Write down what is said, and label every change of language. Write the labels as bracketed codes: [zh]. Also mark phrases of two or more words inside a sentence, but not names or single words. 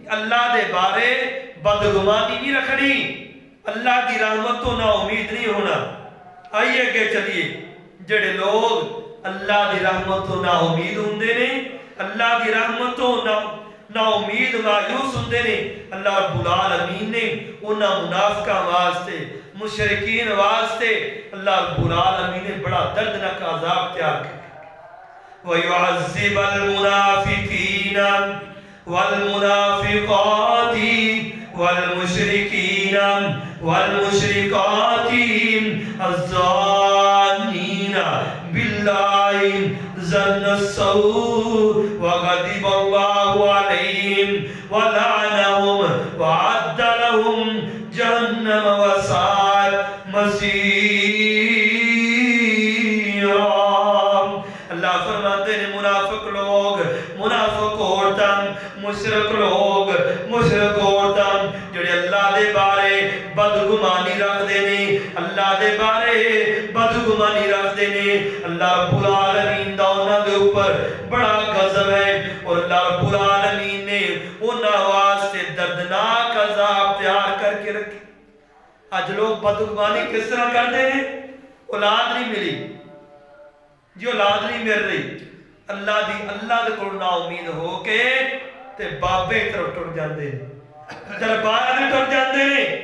[pa] اللہ دے بارے بدگمانی نہیں رکھنی، اللہ کی رحمت تو نا امید نہیں ہونا۔ آئیے کہ چلیے جڑے لوگ اللہ دی رحمت تو نا امید ہوندے نے، اللہ دی رحمت تو نا امید مایوس ہوندے نے، [ar] اللہ رب العالمین [pa] نے انہاں منافقاں واسطے، مشرکین واسطے [ar] اللہ رب العالمین [pa] نے بڑا دردناک عذاب تیار کیا۔ [ar] وَيُعَذِّبَ الْمُنَافِقِينَ وَالْمُنَافِقَاتِ وَالْمُشْرِكِينَ وَالْمُشْرِكَاتِ الظَّانِّينَ بِاللَّهِ ظَنَّ السَّوْءِ وَغَضِبَ اللَّهُ عَلَيْهِمْ وَلَعَنَهُمْ وَأَعَدَّ لَهُمْ جَهَنَّمَ وَسَاءَتْ مَصِيرًا۔ [pa] اللہ فرماتے ہیں منافق لوگ، منافق عورتاں، مشرک لوگ، مشرک عورتاں جڑے اللہ دے بارے بدگمانی رکھ دینے، اللہ دے بارے بدگمانی رکھ دینے، [ar] اللہ رب العالمین [pa] دا انہاں دے اوپر بڑا غضب ہے اور [ar] اللہ رب العالمین [pa] نے انہاں واسطے دردناک عذاب تیار کر کے رکھی۔ [ur] آج لوگ بدگمانی کس طرح کرتے ہیں؟ [pa] اولاد نہیں ملی جی، اولاد نہیں مل رہی، اللہ دے کول نا امید ہو کے تے بابے کی طرف ٹر جاندے ہیں، دربار میں ٹر جاندے ہیں۔